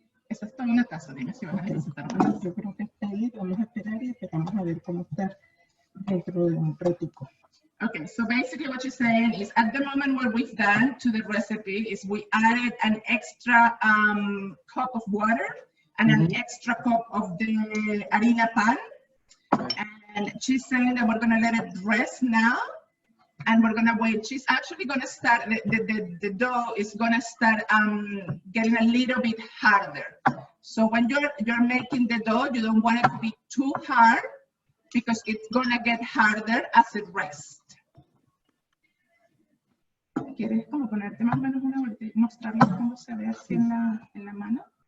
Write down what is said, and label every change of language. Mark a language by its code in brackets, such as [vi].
[es] Esa es toda una taza, dime si van a necesitar más. Yo creo que está ahí, vamos a esperar y esperamos a ver cómo está dentro de un ratico. [en] Okay, so basically what you're saying is at the moment what we've done to the recipe is we added an extra cup of water and an extra cup of the harina pan. And she's saying that we're gonna let it rest now and we're gonna wait. She's actually gonna start, the dough is gonna start getting a little bit harder. So when you're making the dough, you don't want it to be too hard because it's gonna get harder as it rests. [es] ¿Quieres como ponerte más o menos una vuelta y mostrarles cómo se ve así en la mano?